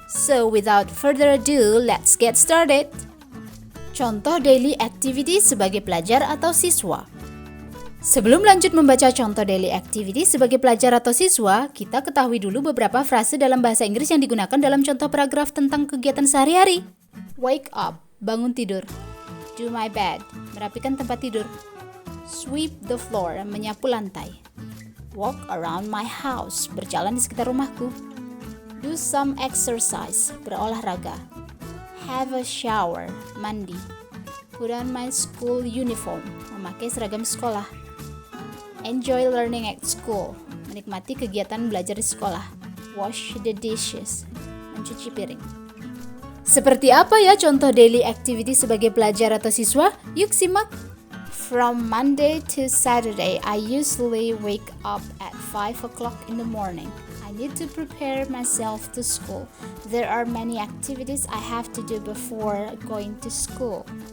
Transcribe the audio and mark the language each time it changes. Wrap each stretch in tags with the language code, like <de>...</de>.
<en>So without further ado, let's get started.</en> <id>Contoh daily activity sebagai pelajar atau siswa. Sebelum lanjut membaca contoh daily activity sebagai pelajar atau siswa, kita ketahui dulu beberapa frase dalam bahasa Inggris yang digunakan dalam contoh paragraf tentang kegiatan sehari-hari.</id> <en>Wake up,</en> <id>bangun tidur.</id> <en>Do my bed,</en> <id>merapikan tempat tidur.</id> <en>Sweep the floor,</en> <id>menyapu lantai.</id> <en>Walk around my house,</en> <id>berjalan di sekitar rumahku.</id> <en>Do some exercise,</en> <id>berolahraga.</id> <en>Have a shower,</en> <id>mandi.</id> <en>Put on my school uniform,</en> <id>memakai seragam sekolah.</id> <en>Enjoy learning at school,</en> <id>menikmati kegiatan belajar di sekolah.</id> <en>Wash the dishes,</en> <id>mencuci piring. Seperti apa ya contoh daily activity sebagai pelajar atau siswa? Yuk simak.</id> <en>From Monday to Saturday, I usually wake up at 5 o'clock in the morning. I need to prepare myself to school. There are many activities I have to do before going to school.</en>